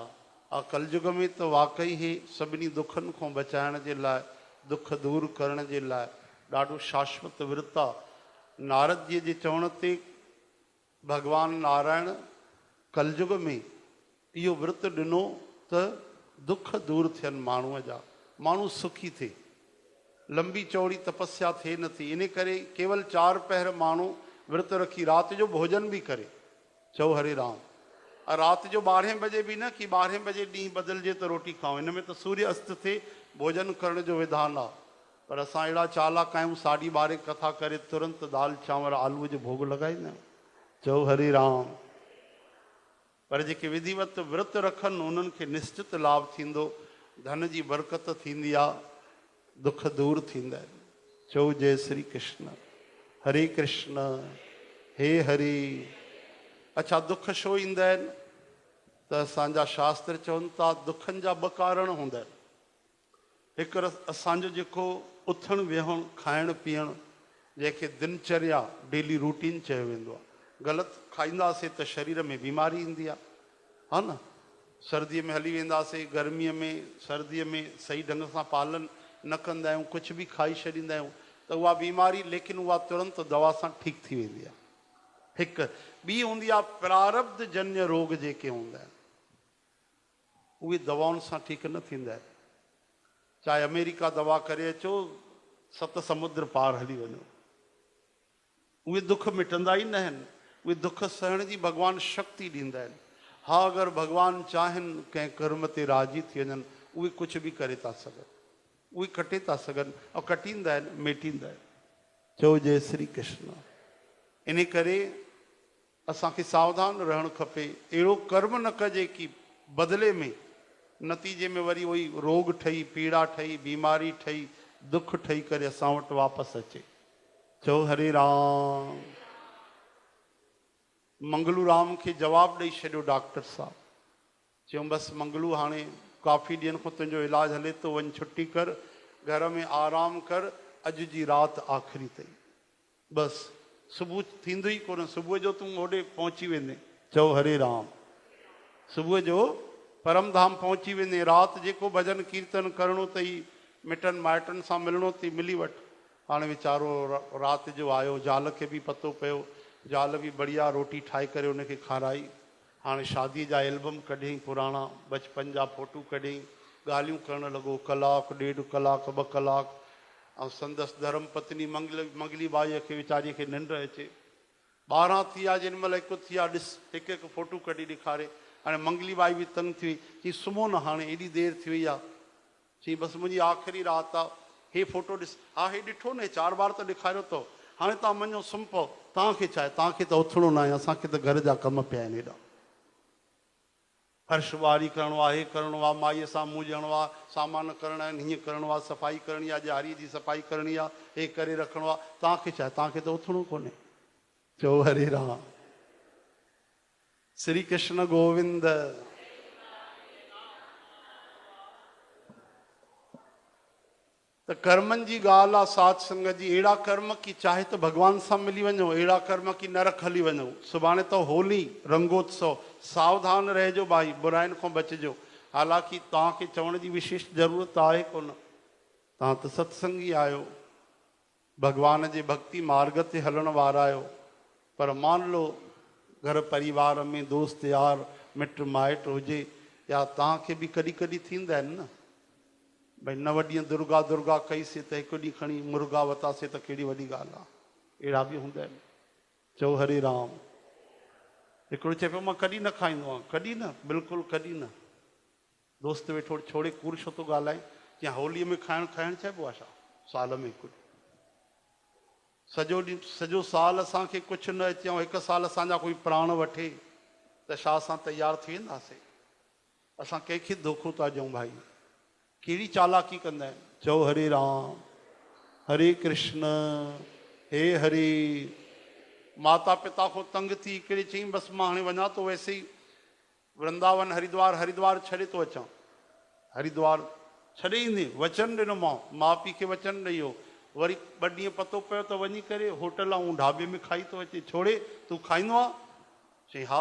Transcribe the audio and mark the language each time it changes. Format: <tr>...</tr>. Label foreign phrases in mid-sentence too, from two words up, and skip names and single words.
<sd>कलयुग में त वाकई ई सभिनी दुखनि खां बचाइण जे लाइ, दुख दूर करण जे लाइ ॾाढो शाश्वत विर्त आहे। नारद जी जे चवण ते भॻवान नारायण कलयुग में इहो विर्त ॾिनो त दुख दूर थियनि माण्हूअ जा, माण्हू सुखी थिए, लंबी चौड़ी तपस्या थिए नथी। इन करे केवल 4 पहर माण्हू विर्त रखी राति जो भोजन बि करे। चओ हरे राम। राति जो 12 बजे बि न कि 12 बजे ॾींहुं बदिलजे त रोटी खाऊं, हिन में त सूर्य अस्त थिए भोजन करण जो विधान आहे। पर असां अहिड़ा चालाक आहियूं, 12:30 कथा करे तुरंत दाल चांवर आलूअ जो भोग लॻाईंदा आहियूं। चओ हरे राम। पर जेके विधिवत विर्त रखनि उन्हनि खे निश्चित लाभ थींदो, धन जी बरकत थींदी आहे, दुख दूर थींदा आहिनि। चओ जय श्री कृष्ण। हरे कृष्ण हे हरे। अच्छा, दुख छो ईंदा आहिनि त असांजा शास्त्र चवनि था दुखनि जा 2 कारण हूंदा आहिनि। हिकु असांजो जेको उथणु विहणु, खाइणु पीअणु, जंहिंखे दिनचर्या,</sd> <en>daily routine</en> <sd>चयो वेंदो आहे। ग़लति खाईंदासीं त शरीर में बीमारी ईंदी आहे, हा न। सर्दीअ में हली वेंदासीं, गर्मीअ में, सर्दीअ में सही ढंग सां पालन न कंदा आहियूं, कुझु बि खाई छॾींदा आहियूं त उहा बीमारी, लेकिन उहा तुरंत दवा सां ठीकु थी वेंदी आहे। हिकु ॿी हूंदी आहे प्रारब्ध जन्य रोग जेके हूंदा आहिनि, उहे दवाउनि सां ठीकु न थींदा आहिनि। चाहे अमेरिका दवा करे अचो, 7 समुद्र पार हली वञो, उहे दुख मिटंदा ई न आहिनि। उहे दुख सहण जी भॻवानु शक्ति ॾींदा आहिनि। हा, अगरि भॻवानु चाहिनि कंहिं कर्म ते राज़ी थी वञनि, उहे कुझु बि करे था सघनि, उहे कटे था सघनि, ऐं कटींदा आहिनि, मेटींदा आहिनि। चओ जय श्री कृष्ण। इन करे असांखे सावधान रहणु खपे। अहिड़ो कर्म न कजे कि बदिले में नतीजे में वरी उहो रोग ठही, पीड़ा ठही, बीमारी ठही, दुख ठही करे असां वटि वापसि अचे। चओ हरे राम। मंगलू राम खे जवाबु ॾेई छॾियो डॉक्टर साहब। चयूं बसि मंगलू, हाणे काफ़ी ॾींहंनि खां तुंहिंजो इलाजु हले थो, वञ छुटी कर, घर में आराम कर, अॼु जी राति आख़िरी अथई, बसि सुबुह थींदो ई कोन, सुबुह जो तूं होॾे पहुची वेंदे। चओ हरे राम। सुबुह जो परम धाम पहुची वेंदे। राति जेको भॼन कीर्तन करिणो अथई, मिटनि माइटनि सां मिलणो अथई, मिली वठ। हाणे वीचारो राति जो आयो, ज़ाल खे बि पतो पियो, ज़ाल बि बढ़िया रोटी ठाहे करे उनखे खाराई। हाणे शादीअ जा एल्बम कढियईं, पुराणा बचपन जा फ़ोटू कढियईं, ॻाल्हियूं करणु लॻो, कलाकु, 1.5 कलाक, 2 कलाक। ऐं संदसि धर्म पत्नी मंगली बाईअ खे वीचारीअ खे निंड अचे। 12 थी विया, जेॾी महिल 1 थी विया, ॾिस हिकु फ़ोटू कढी ॾेखारे। हाणे मंगली बाई बि तंग थी वई, चई सुम्हो न, हाणे एॾी देरि थी वई आहे। चई बसि मुंहिंजी आख़िरी राति आहे, हे फ़ोटो ॾिस। हा, हे ॾिठो न, 4 बार त ॾेखारियो अथव, हाणे तव्हां मञो सुम्ही पओ। तव्हांखे छा आहे, तव्हांखे त उथणो न आहे, असांखे त घर जा कम पिया आहिनि हेॾा। फर्श ॿुहारी करिणो आहे, हे करिणो आहे, माईअ सां मुंहुं ॾियणो आहे, सामान करणा आहिनि, हीअं करिणो आहे, सफ़ाई करणी आहे, ॾियारीअ जी सफ़ाई करणी आहे, हे करे रखिणो आहे। तव्हांखे छा आहे, तव्हांखे त उथणो कोन्हे। चओ हरे राम। श्री कृष्ण गोविंद। तो कर्मनि जी ॻाल्हि आहे साध संगत जी। अहिड़ा कर्म की चाहे तो भगवान सां मिली वञो, अहिड़ा कर्म की नरक हली वञो। सुभाणे तो होली रंगोत्सव, सावधान रहिजो भाई, बुराइनि खां बचिजो। हालांकि तव्हांखे चवण जी विशेष ज़रूरत आहे कोन, तव्हां त सत्संगी आहियो, भगवान जे भक्ति मार्ग ते हलण वारा आहियो। पर</sd> <hi>मान लो</hi> <sd>घर परिवार में दोस्त यार मिट माइट हुजे, या तव्हांखे बि कॾहिं कॾहिं थींदा आहिनि न भाई, 9 ॾींहं दुर्गा दुर्गा कईसीं त हिकु ॾींहुं खणी मुर्गा वरितासीं त कहिड़ी वॾी ॻाल्हि आहे। अहिड़ा बि हूंदा आहिनि। चओ हरे राम। हिकिड़ो चए पियो मां कॾहिं न खाईंदो आहियां। कॾहिं न, बिल्कुलु कॾहिं न। दोस्त वेठो छोड़े कूड़ छो थो ॻाल्हाए, या होलीअ में खाइणु चइबो आहे छा? साल में हिकु सॼो ॾींहुं सॼो साल असांखे कुझु न अचे ऐं हिकु साल असांजा कोई प्राण वठे त छा असां तयारु थी वेंदासीं? असां कंहिंखे धोखो था ॾियूं भाई? कहिड़ी चालाकी कंदा आहिनि? चओ हरे राम, हरे कृष्ण, हे हरे। माता पिता को तंग थी हिकिड़े चई बसि मां हाणे वञा थो, वैसे ई वृंदावन हरिद्वार छॾे थो अचां। हरिद्वार छॾे ईंदे वचन ॾिनो, माउ पीउ खे वचन ॾेई वियो। वरी 2 ॾींहं पतो पियो त वञी करे होटल ऐं ढाबे में खाई थो अचे। छोड़े तूं खाईंदो आहे? चई हा।</sd>